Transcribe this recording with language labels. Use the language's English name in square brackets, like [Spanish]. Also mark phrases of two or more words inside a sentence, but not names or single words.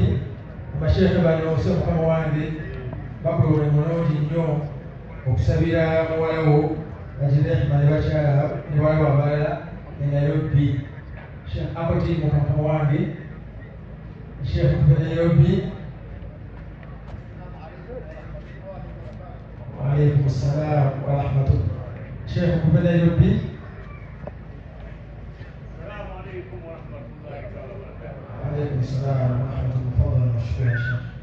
[Ganda] Abasheikhe bano ose Mukama wange bakola omulimu mulungi nnyo okusabira muwala wo Najirehma ne bakyala ne waliwo abalala e Nairobi. Sheikh Akoti Mukama wange Sheikh okuva e Nairobi. [Arabic] وعليكم السلام ورحمة الله. شيخ من نيروبي. السلام عليكم ورحمة الله وبركاته. وعليكم السلام ورحمة الله. تفضل مشكور يا شيخ.